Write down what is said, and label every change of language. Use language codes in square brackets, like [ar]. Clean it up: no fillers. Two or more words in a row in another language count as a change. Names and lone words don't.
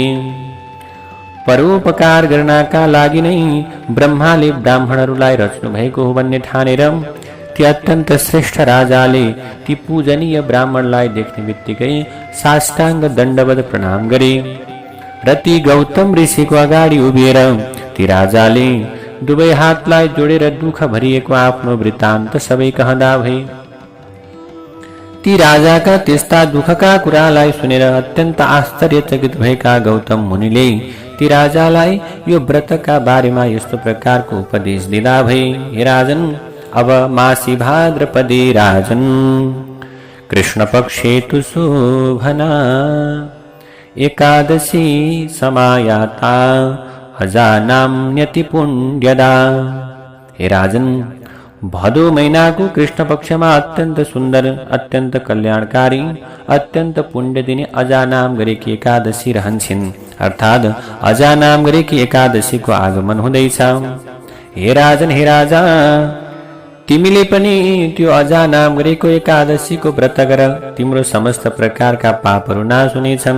[ne] परोपकार गर्नका लागि नै ब्रह्माले ब्राह्मणहरूलाई रच्नु भएको हो भन्ने ठानेर ती अत्यन्त श्रेष्ठ राजाले ती पूजनीय ब्राह्मणलाई देख्ने बित्तिकै साष्टाङ्ग दण्डवत प्रणाम गरे र ती गौतम ऋषिको अगाडि उभिएर ती राजाले दुवै हातलाई जोडेर दुःख भरिएको आफ्नो वृत्तान्त सबै कहँदा भए। ती राजाका त्यस्ता दुःखका कुरालाई सुनेर अत्यन्त आश्चर्यचकित भएका गौतम मुनिले ती राजालाई यो व्रतका बारेमा यस्तो प्रकारको उपदेश दिँदा भए। [sa] हे राजन, अब मासी भाद्रपदे राजन कृष्ण पक्षे तु शोभना एकादशी समायाता अजानाम्यति पुण्यदा। [ne] हे राजन, भदौ महिनाको कृष्ण पक्षमा अत्यन्त सुन्दर, अत्यन्त कल्याणकारी, अत्यन्त पुण्य दिने अजानाम गरेकी एकादशी रहन्छन्, अर्थात् अजानाम गरेकी एकादशीको आगमन हुँदैछ। हे राजन, हे राजा, तिमीले पनि त्यो अजानाम गरेको एकादशीको व्रत गर, तिम्रो समस्त प्रकारका पापहरू नाश हुनेछन्।